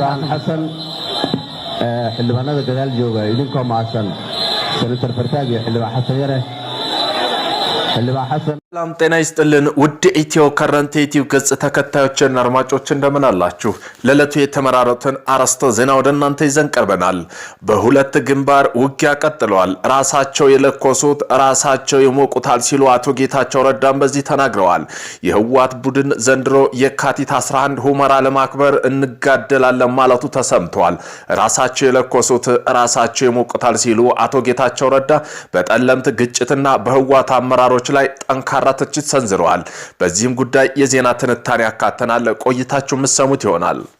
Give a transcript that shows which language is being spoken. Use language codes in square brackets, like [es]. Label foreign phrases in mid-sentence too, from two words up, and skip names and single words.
[so] حسن حلبانada gadaal jooga idinkoo maasan senator Fartaag iyo xildhibaan Xasan Yare xildhibaan Xasan [am] ሰላም ጤና ይስጥልን ውድ ኢትዮ ከረንት ዩቲዩብ ገጽ ተከታዮችና አድማጮች እንደምን አላችሁ ለለቱ የተመራረጡን አርዕስተ ዜና ወደ እናንተ ይዘን ቀርበናል በሁለት ግንባር ውጊያ ቀጥሏል ራሳቸው የለኮሱት ራሳቸው የሞቁታል ሲሉ አቶ ጌታቸው ረዳም በዚህ ተናግረዋል የህዋት ቡድን ዘንድሮ የካቲት 11 ሁመራ ለማክበር እንጋደላለን ማለቱ ተሰምቷል ራሳቸው የለኮሱት ራሳቸው የሞቁታል ሲሉ አቶ ጌታቸው ረዳ በጠለምት ግጭትና በህዋት አመራሮች ላይ ጠንካራ ራተችት ሰንዝረዋል በዚህም ጉዳይ የዜና ትንታኔ ያካተናል ቆይታችሁ መስሙት ይሆናል